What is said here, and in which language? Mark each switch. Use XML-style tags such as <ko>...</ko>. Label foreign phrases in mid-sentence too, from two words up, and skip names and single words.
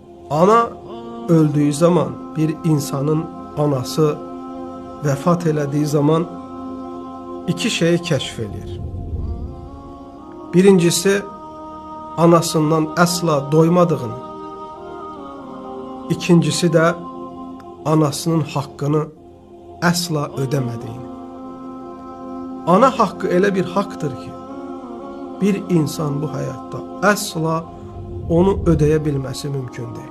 <tr>Ana öldüğü zaman,</tr> <az>bir insanın anası vefat elədiği zaman iki şeyi kəşf edir. Birincisi, anasından əsla doymadığını. İkincisi de anasının hakkını əsla ödəmədiyini. Ana hakkı elə bir haktır ki, bir insan bu hayatta əsla onu ödəyə bilməsi mümkün deyil.</az>